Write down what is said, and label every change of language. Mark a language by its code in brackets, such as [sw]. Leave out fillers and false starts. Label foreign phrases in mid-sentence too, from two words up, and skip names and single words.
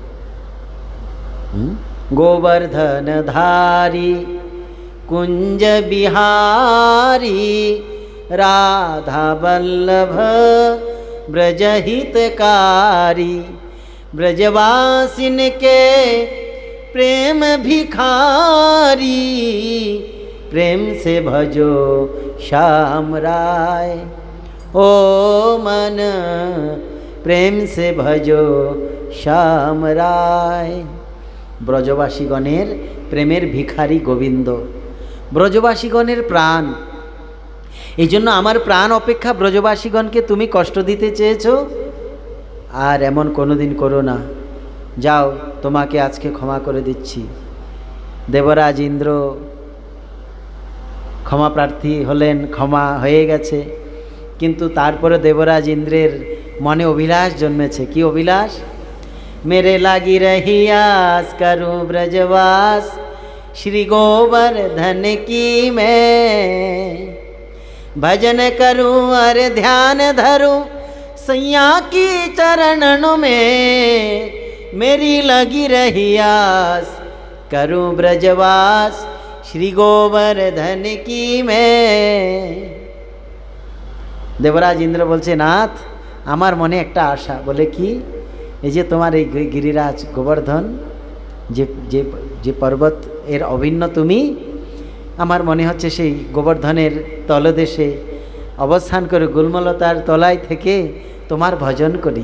[hi] गोवर्धन धारी कुंज बिहारी राधा वल्लभ ब्रजहितकारी ব্রজवासिन के प्रेम भिखारी प्रेम से भजो श्याम राय। ओ मन प्रेम से भजो श्याम राय। [bn] ব্রজবাসীগণের প্রেমের ভিখারি গোবিন্দ, ব্রজবাসীগণের প্রাণ। এই জন্য আমার প্রাণ অপেক্ষা ব্রজবাসীগণকে তুমি কষ্ট দিতে চেয়েছো, আর এমন কোনোদিন করো না। যাও তোমাকে আজকে ক্ষমা করে দিচ্ছি। দেবরাজ ইন্দ্র ক্ষমা প্রার্থী হলেন, ক্ষমা হয়ে গেছে। কিন্তু তারপরে দেবরাজ ইন্দ্রের মনে অভিলাষ জন্মেছে। কি অভিলাষ? [hi] मेरे लागी रही आस करूं ब्रजवास श्री गोवर्धन की मैं। भजन करूं और ध्यान धरूं सैया की चरणों में। मेरी लगी रही आस करूं ब्रजवास श्री गोवर्धन की मैं। [bn] দেবরাজ ইন্দ্র বলছে নাথ আমার মনে একটা আশা। বলে কি? এই যে তোমার এই গিরিরাজ গোবর্ধন, যে যে যে পর্বত এর অভিন্ন তুমি, আমার মনে হচ্ছে সেই গোবর্ধনের তলদেশে অবস্থান করে গুল্মলতার তলায় থেকে তোমার ভজন করি।